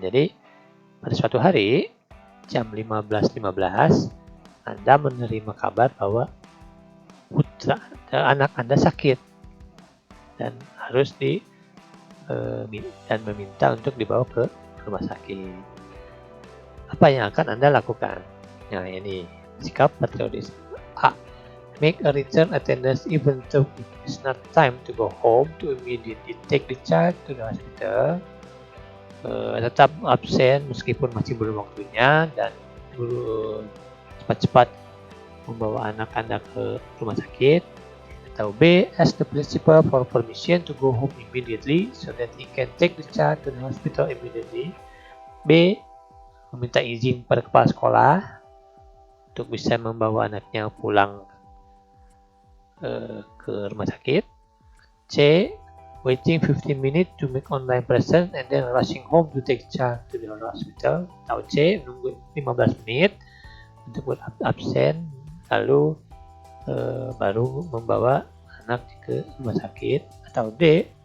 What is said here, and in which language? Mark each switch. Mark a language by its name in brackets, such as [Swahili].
[Indonesian] Jadi pada suatu hari jam 15.15 Anda menerima kabar bahwa putra anak Anda sakit dan harus dan meminta untuk dibawa ke rumah sakit. Apa yang akan Anda lakukan? Nah, ini sikap patriotisme. A. [English] Make a return attendance even though it's not time to go home to immediately take the child to the hospital. [Indonesian] Tetap absen meskipun masih belum waktunya dan cepat-cepat membawa anak Anda ke rumah sakit. Atau B. [English] Ask the principal for permission to go home immediately so that he can take the child to the hospital immediately. [Indonesian] B. Meminta izin pada kepala sekolah untuk bisa membawa anaknya pulang ke rumah sakit. C. [English] Waiting 15 minutes to make online present and then rushing home to take child to the hospital. [Indonesian] Atau C. Menunggu 15 menit untuk buat absen lalu baru membawa anak ke rumah sakit. Atau D.